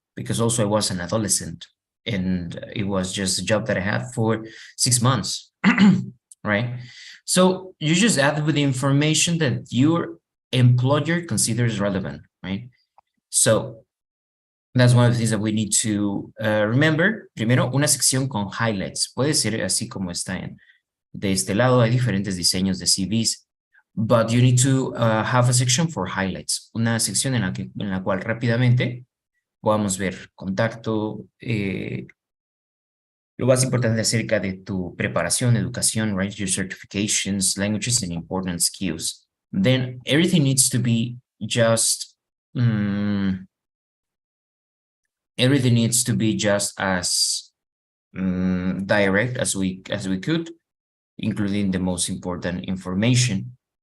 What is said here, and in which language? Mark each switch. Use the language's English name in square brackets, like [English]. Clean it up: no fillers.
[English] Because also I was an adolescent and it was just a job that I had for 6 months, right? So you just add with the information that your employer considers relevant, right? So that's one of the things that we need to remember. [Spanish] Primero, una sección con highlights. Puede ser así como está de este lado. Hay diferentes diseños de CVs, [English] but you need to have a section for highlights. [Spanish] Una sección en la cual rápidamente podamos ver contacto, lo más importante acerca de tu preparación, educación, right? [English] Your certifications, languages, and important skills. Then everything needs to be just everything needs to be just as direct as we could, including the most important information.